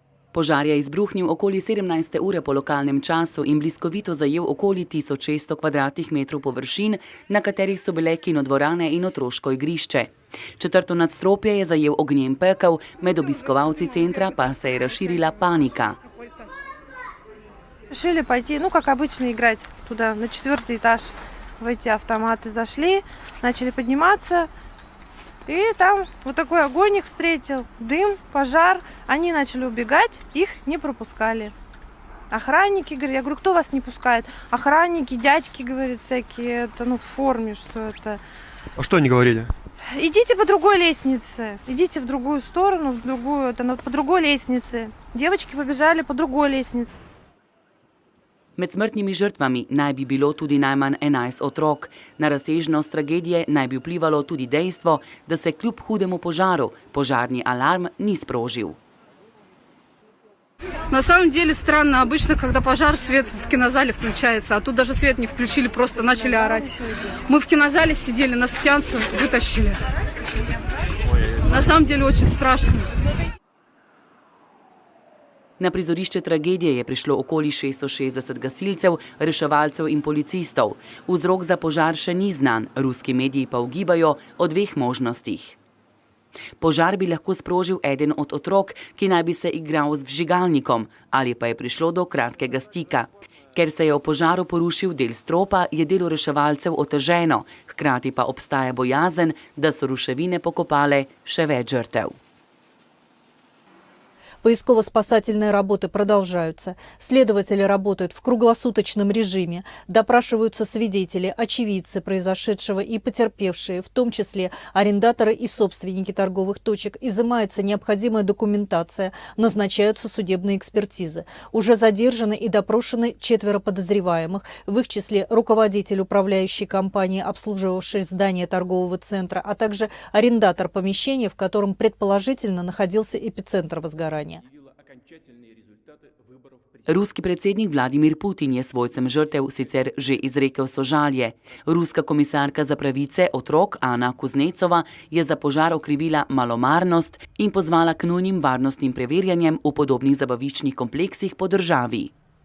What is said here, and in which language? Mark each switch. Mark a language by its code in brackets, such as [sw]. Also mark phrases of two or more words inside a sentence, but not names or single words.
[sl] Požar je izbruhnil okoli 17. ure po lokalnem času in bliskovito zajel okoli 1600 kvadratnih metrov površin, na katerih so bile kinodvorane in otroško igrišče. Četrto nadstropje je zajel ognjen pekel, med obiskovalci centra pa se je razširila panika. [ru] Решили пойти, как обычно, играть туда, на 4-й этаж. В эти автоматы зашли, начали подниматься. И там вот такой огонь их встретил, дым, пожар. Они начали убегать, их не пропускали. Охранники, я говорю, кто вас не пускает? Охранники, дядьки, говорят, всякие, это, в форме, что это. А что они говорили? Идите по другой лестнице, идите в другую сторону, по другой лестнице. Девочки побежали по другой лестнице. [sl] Med smrtnimi žrtvami naj bi bilo tudi najmanj 11 otrok. Na razsežnost tragedije naj bi vplivalo tudi dejstvo, da se kljub hudemu požaru požarni alarm ni sprožil. [ru] На самом деле странно, обычно, когда пожар, свет в кинозале включается, а тут даже свет не включили, просто начали орать. Мы в кинозале сидели, нас с сеанса вытащили. На самом деле очень страшно. [sl] Na prizorišče tragedije je prišlo okoli 660 gasilcev, reševalcev in policistov. Vzrok za požar še ni znan, ruski mediji pa ugibajo o dveh možnostih. Požar bi lahko sprožil eden od otrok, ki naj bi se igral z vžigalnikom, ali pa je prišlo do kratkega stika. Ker se je v požaru porušil del stropa, je delo reševalcev oteženo, hkrati pa obstaja bojazen, da so ruševine pokopale še več žrtev. [ru] Поисково-спасательные работы продолжаются. Следователи работают в круглосуточном режиме. Допрашиваются свидетели, очевидцы произошедшего и потерпевшие, в том числе арендаторы и собственники торговых точек. Изымается необходимая документация, назначаются судебные экспертизы. Уже задержаны и допрошены 4 подозреваемых, в их числе руководитель управляющей компании, обслуживавшей здание торгового центра, а также арендатор помещения, в котором предположительно находился эпицентр возгорания. [sl] Ruski predsednik Vladimir Putin je svojcem žrtev sicer že izrekel sožalje. Ruska komisarka za pravice otrok Ana Kuznecova je za požar okrivila malomarnost in pozvala k nujnim varnostnim preverjanjem v podobnih zabaviščnih kompleksih po državi.